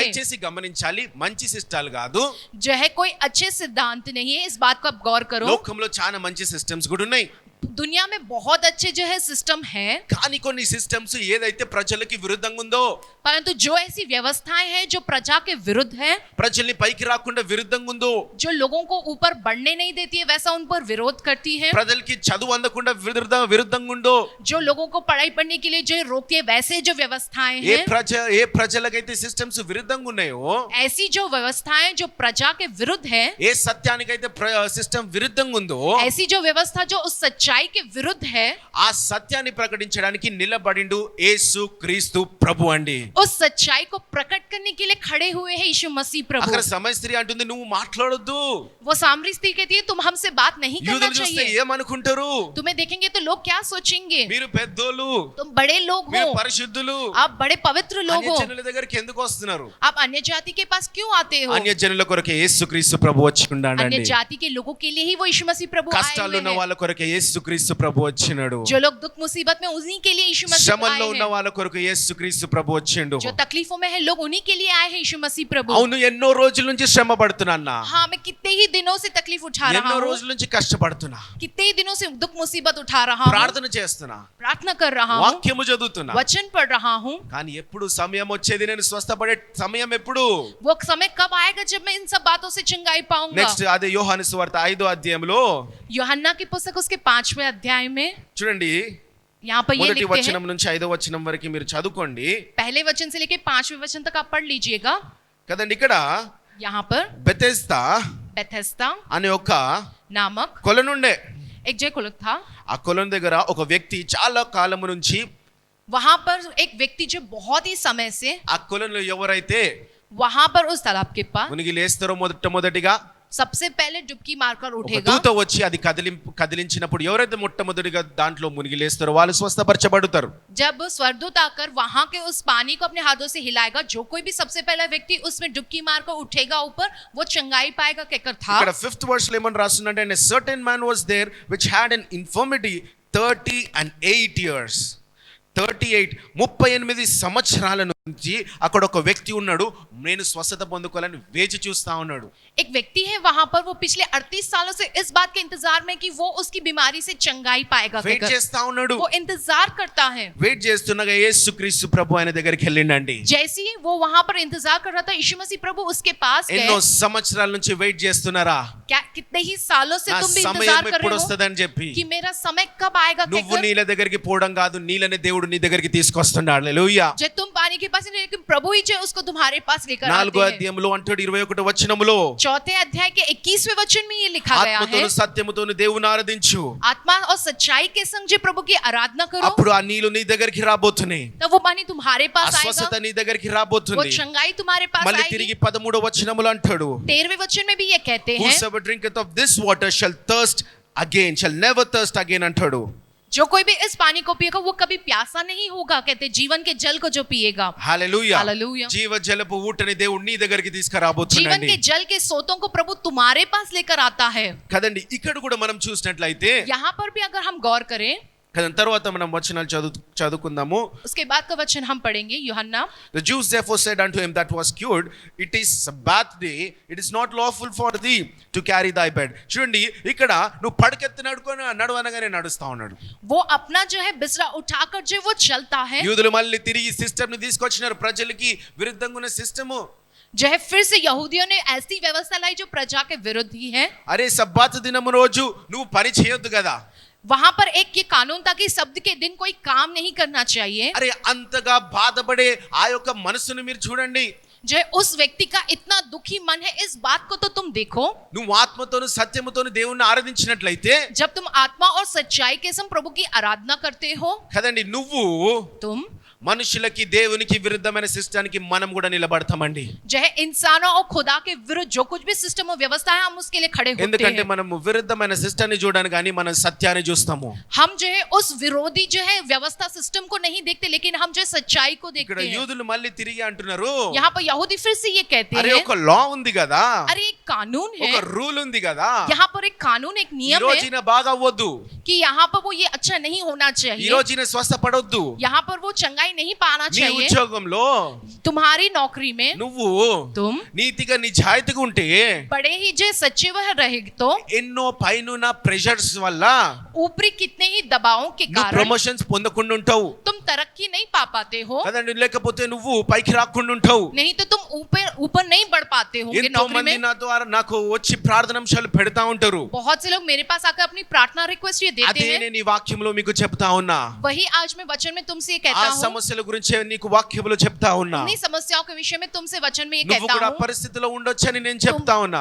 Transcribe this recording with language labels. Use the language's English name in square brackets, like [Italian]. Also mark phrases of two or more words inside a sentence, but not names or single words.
[Telugu] దయచేసి గమనించాలి మంచి సిస్టాలు కాదు [Hindi] जो है कोई अच्छे सिद्धांत नहीं है, इस बात को आप गौर करो। [Telugu] లోకంలో చాలా మంచి సిస్టమ్స్ కూడా ఉన్నాయి [Hindi] दुनिया में बहुत अच्छे जो है सिस्टम है, [Telugu] కానీ కొన్ని సిస్టమ్స్ ఏదైతే ప్రజలకి విరుద్ధంగా ఉందో [Hindi] परंतु जो ऐसी व्यवस्थाएं हैं जो प्रजा के विरुद्ध है, [Telugu] ప్రజల్ని పైకి రాకుండా విరుద్ధంగా ఉందో [Hindi] जो लोगों को ऊपर बढ़ने नहीं देती है, वैसा उन पर विरोध करती है, [Telugu] ప్రజలకి చదువు అందకుండా విరుద్ధంగా ఉందో [Hindi] जो लोगों को पढ़ाई पढ़ने के लिए जो रोकती है, वैसे जो व्यवस्थाएं हैं, [Telugu] ఏ ప్రజలకైతే సిస్టమ్స్ విరుద్ధంగా ఉన్నాయో [Hindi] ऐसी जो व्यवस्थाएं जो प्रजा के विरुद्ध है, [Telugu] ఏ సత్యానికైతే సిస్టమ్ విరుద్ధంగా ఉందో [Hindi] ऐसी जो व्यवस्था जो उस सच्चाई के विरुद्ध है, [Telugu] ఆ సత్యాన్ని ప్రకటించడానికి నిలబడిండు యేసు క్రీస్తు ప్రభు అండి [Hindi] उस सच्चाई को प्रकट करने के लिए खड़े हुए हैं यीशु मसीह प्रभु। [Telugu] అక్కడ సమయ స్త్రీ అంటుంది నువ్వు మాట్లాడొద్దు [Hindi] वो सामरी स्त्री कहती है तुम हमसे बात नहीं करना [Telugu] యూదులు చూస్తే [Hindi] चाहिए, [Telugu] ఏమనుకుంటారు [Hindi] तुम्हें देखेंगे तो लोग क्या सोचेंगे, [Telugu] మీరు పెద్దోళ్ళు [Hindi] तुम बड़े लोग [Telugu] మీరు [Hindi] हो, [Telugu] పరిశుద్ధులు [Hindi] आप बड़े पवित्र लोग हो, [Telugu] అన్యజనుల దగ్గరికి ఎందుకు వస్తున్నారు [Hindi] आप अन्य जाति के पास क्यों आते हो? [Telugu] అన్యజనుల కొరకే యేసు క్రీస్తు ప్రభు వచ్చి [Hindi] अन्य [Telugu] ఉండాడండి [Hindi] जाति के लोगों के लिए ही वो यीशु मसीह प्रभु आए [Telugu] కష్టాలు [Hindi] हुए [Telugu] ఉన్న [Hindi] हैं। [Telugu] వాళ్ళ కొరకే యేసు యేసుక్రీస్తు ప్రభు వచ్చినాడు. [Hindi] जो लोग दुख मुसीबत में उन्हीं के लिए यीशु मसीह [Telugu] శ్రమల్లో [Hindi] आए [Telugu] ఉన్న [Hindi] हैं, [Telugu] వాళ్ళ కొరకు యేసుక్రీస్తు ప్రభు వచ్చిండు. [Hindi] जो तकलीफों में है लोग उन्हीं के लिए आए हैं यीशु मसीह प्रभु। [Telugu] అవును, ఎన్నో రోజుల నుంచి శ్రమ పడుతున్నా, [Hindi] हाँ, मैं कितने ही दिनों से तकलीफ उठा रहा [Telugu] ఎన్నో [Hindi] हूँ, [Telugu] రోజుల నుంచి కష్టపడుతున్నా, [Hindi] कितने ही दिनों से दुख मुसीबत उठा रहा हूँ, [Telugu] ప్రార్థన చేస్తున్నా, [Hindi] प्रार्थना कर रहा हूँ, [Telugu] వాక్యము చదువుతున్నా, [Hindi] वचन पढ़ रहा हूँ, [Telugu] కానీ ఎప్పుడు సమయం వచ్చేది, నేను స్వస్థపడే సమయం ఎప్పుడు? [Hindi] वो समय कब आएगा जब मैं इन सब बातों से चंगाई पाऊंगा? [Telugu] నెక్స్ట్ అదే యోహాను సువార్త 5వ అధ్యాయంలో [Hindi] यूहन्ना की पुस्तक उसके 5वें अध्याय में [Telugu] చూడండి, [Hindi] यहाँ पर ये [Telugu] మొదటి [Hindi] लिखते [Telugu] వచనం [Hindi] हैं, [Telugu] నుంచి 5వ వచనం వరకు మీరు చదువుకోండి [Hindi] पहले वचन से लेके 5वें वचन तक आप पढ़ लीजिएगा। [Telugu] కదండి. ఇక్కడ [Hindi] यहाँ पर [Telugu] బెతెస్దా [Hindi] बेथेस्दा [Telugu] అనే ఒక [Hindi] नामक [Telugu] కొలనుండే. [Hindi] एक जय कुलक था। [Telugu] ఆ కొలను దగ్గర ఒక వ్యక్తి చాలా కాలము నుంచి, [Hindi] वहां पर एक व्यक्ति जो बहुत ही समय से [Telugu] ఆ కొలనులో ఎవరైతే [Hindi] वहां पर उस तालाब के पास [Telugu] మునిగి లేస్తారో మొదటిగా [Hindi] सबसे पहले डुबकी मारकर [Telugu] ఒక [Hindi] उठेगा, [Telugu] దూత వచ్చి అది కదిలించినప్పుడు ఎవరైతే మొట్టమొదటిగా దాంట్లో మునిగి లేస్తారో వాళ్ళు స్వస్థపరచబడతారు. [Hindi] जब स्वर्गदूत आकर वहां के उस पानी को अपने हाथों से हिलाएगा, जो कोई भी सबसे पहला व्यक्ति उसमें डुबकी मारकर उठेगा ऊपर, वो चंगाई पाएगा कहकर था। [Telugu] ఇక్కడ [English] 5th verse [Telugu] లో ఏమని రాస్తుందంటే, [English] and a certain man was there which had an infirmity 38 years. [Telugu] 38 సంవత్సరాల నుంచి అక్కడ ఒక వ్యక్తి ఉన్నాడు. నేను స్వస్థత పొందుకోవాలని వేచి చూస్తా ఉన్నాడు. [Hindi] एक व्यक्ति है वहां पर, वो पिछले 38 सालों से इस बात के इंतजार में कि वो उसकी बीमारी से चंगाई पाएगा [Telugu] వెయిట్ [Hindi] कहकर [Telugu] చేస్తా ఉన్నాడు. [Hindi] वो इंतजार करता है। [Telugu] వెయిట్ చేస్తుండగా యేసుక్రీస్తు ప్రభు ఆయన దగ్గరికి వెళ్ళిండండి. [Hindi] जैसे ही वो वहां पर इंतजार कर रहा था, यीशु मसीह प्रभु उसके पास [Telugu] ఎన్నో [Hindi] गए। [Telugu] సంవత్సరాల నుంచి వెయిట్ చేస్తున్నారా? [Hindi] क्या कितने ही सालों से [Telugu] నా [Hindi] तुम भी [Telugu] సమయం [Hindi] इंतजार कर [Telugu] ఎప్పుడు [Hindi] रहे हो [Telugu] వస్తుందని చెప్పి, [Hindi] कि मेरा समय कब आएगा [Telugu] నువ్వు [Hindi] कहकर। [Telugu] నీళ్ళ దగ్గరికి పోవడం కాదు, నీళ్ళని దేవుడు నీ దగ్గరికి తీసుకొస్తున్నాడు. హల్లెలూయా. [Hindi] जो तुम पानी के पास नहीं, लेकिन प्रभु ही जो उसको तुम्हारे पास लेकर [Telugu] 4వ [Hindi] आते हैं। [Telugu] అధ్యాయంలో అంటాడు 21వ వచనములో, [Hindi] 4th अध्याय के 21वें वचन में ये लिखा गया है, [Telugu] ఆత్మతోను సత్యముతోను దేవుని ఆరాధించు, [Hindi] आत्मा और सच्चाई के संग जो प्रभु की आराधना करो, [Telugu] అప్పుడు ఆ నీళ్లు నీ దగ్గరికి రాబోతున్నాయి, [Hindi] तब वो पानी तुम्हारे [Telugu] ఆ [Hindi] पास [Telugu] స్వస్థత [Hindi] आएगा, [Telugu] నీ దగ్గరికి [Hindi] वो [Telugu] రాబోతుంది. [Hindi] चंगाई तुम्हारे पास [Telugu] మళ్ళీ [Hindi] आएगी। [Telugu] తిరిగి 13వ వచనములో అంటాడు, [Hindi] 13वें वचन में भी ये कहते हैं, [English] whosoever drinketh of this water shall thirst again, shall never thirst again అంటాడు. [Hindi] जो कोई भी इस पानी को पिएगा वो कभी प्यासा नहीं होगा, कहते जीवन के जल को जो पिएगा। [Telugu] హల్లెలూయా. హల్లెలూయా. జీవ జలపు ఊటని దేవుడు నీ దగ్గరికి [Hindi] जीवन [Telugu] తీసుకురాబోతున్నాడు [Hindi] के जल के सोतों को प्रभु तुम्हारे पास लेकर आता है। [Telugu] కదండి. ఇక్కడ కూడా మనం చూసినట్లయితే, [Hindi] यहाँ पर भी अगर हम गौर करें, [Telugu] కదండి, తర్వాత మనం వచనాలు చదువుకుందాము. [Hindi] उसके बाद का वचन हम पढ़ेंगे यूहन्ना। [English] The Jews therefore said unto him that was cured, it is Sabbath day, it is not lawful for thee to carry thy bed. [Telugu] చూడండి, ఇక్కడ నువ్వు పడకెత్తి నడవనగానే నడుస్తా ఉన్నాడు. [Hindi] वो अपना जो है बिस्तरा उठाकर जो वो चलता है, [Telugu] యూదులు మళ్ళీ తిరిగి సిస్టమ్ ని తీసుకొచ్చినారు, ప్రజలకి విరుద్ధంగా ఉన్న సిస్టము. [Hindi] जो है फिर से यहूदियों ने ऐसी व्यवस्था लाई जो प्रजा के विरुद्ध ही है। [Telugu] అరే సబ్బాత్ దినము రోజు నువ్వు పని చేయొద్దు కదా. [Hindi] वहां पर एक ये कानून था कि शब्द के दिन कोई काम नहीं करना चाहिए। [Telugu] అరే అంతగా బాధపడే ఆ యొక్క మనసును మీరు చూడండి. [Hindi] जो है उस व्यक्ति का इतना दुखी मन है, इस बात को तो तुम देखो। [Telugu] నువ్వు ఆత్మతోను సత్యముతోను దేవుణ్ణి ఆరాధించినట్లయితే, [Hindi] जब तुम आत्मा और सच्चाई के संग प्रभु की आराधना करते हो, [Telugu] కదండి, నువ్వు [Hindi] तुम [Telugu] మనుషులకి దేవునికి విరుద్ధమైన సిస్టానికి మనం కూడా నిలబడతామండి. [Hindi] जो है इंसानों और खुदा के विरुद्ध जो कुछ भी सिस्टम और व्यवस्था है, हम उसके लिए खड़े होते [Telugu] ఎందుకంటే [Hindi] हैं। [Telugu] మనము విరుద్ధమైన సిస్టాన్ని చూడడానికి కానీ మనం సత్యాన్ని చూస్తాము. [Hindi] हम जो है उस विरोधी जो है व्यवस्था सिस्टम को नहीं देखते, लेकिन हम जो है सच्चाई को [Telugu] ఇక్కడ [Hindi] देखते हैं। [Telugu] యూదులు మళ్ళీ తిరిగి అంటున్నారు, [Hindi] यहाँ पर यहूदी फिर से ये कहते [Telugu] అరే [Hindi] हैं, [Telugu] ఒక లా ఉంది కదా, [Hindi] अरे एक कानून है, [Telugu] ఒక రూల్ ఉంది కదా, [Hindi] यहाँ पर एक कानून, एक [Telugu] ఈ [Hindi] नियम है [Telugu] రోజున బాగా అవ్వద్దు, [Hindi] कि यहाँ पर वो ये अच्छा नहीं होना [Telugu] ఈ [Hindi] चाहिए, [Telugu] రోజున స్వస్థపడొద్దు, [Hindi] यहाँ पर वो चंगाई नहीं पाना [Telugu] నీ [Hindi] चाहिए। [Telugu] ఉద్యోగంలో [Hindi] तुम्हारी नौकरी में [Telugu] నువ్వు [Hindi] तुम [Telugu] నీతిగా నిజాయితీగా ఉంటే, [Hindi] बड़े ही जो सच्चे वह रहे तो [Telugu] ఎన్నో పైనున్న ప్రెషర్స్ వల్ల [Hindi] ऊपरी कितने ही दबावों के [Telugu] నువ్వు [Hindi] कारण [Telugu] ప్రమోషన్స్ పొందకుండా ఉంటావు [Hindi] तुम तरक्की नहीं पा पाते हो, [Telugu] కదండి. లేకపోతే నువ్వు పైకి రాకుండా ఉంటావు. [Hindi] नहीं तो तुम ऊपर ऊपर नहीं बढ़ पाते होंगे [Telugu] ఎంతో [Hindi] नौकरी [Telugu] మంది [Hindi] में। [Telugu] నా ద్వారా నాకు వచ్చి ప్రార్థనాంశాలు పెడతా ఉంటారు. [Hindi] बहुत से लोग मेरे पास आकर अपनी प्रार्थना रिक्वेस्ट ये देते [Telugu] అదే [Hindi] हैं, [Telugu] నేను ఈ వాక్యంలో మీకు చెప్తా ఉన్నా. [Hindi] वही आज मैं वचन में तुमसे ये [Telugu] ఆ [Hindi] कहता हूँ, [Telugu] సమస్యల గురించి నీకు వాక్యంలో చెప్తా ఉన్నా. [Hindi] इन्हीं समस्याओं के विषय में तुमसे वचन में ये [Telugu] నువ్వు [Hindi] कहता [Telugu] కూడా [Hindi] हूँ। [Telugu] పరిస్థితిలో ఉండొచ్చని నేను చెప్తా ఉన్నా.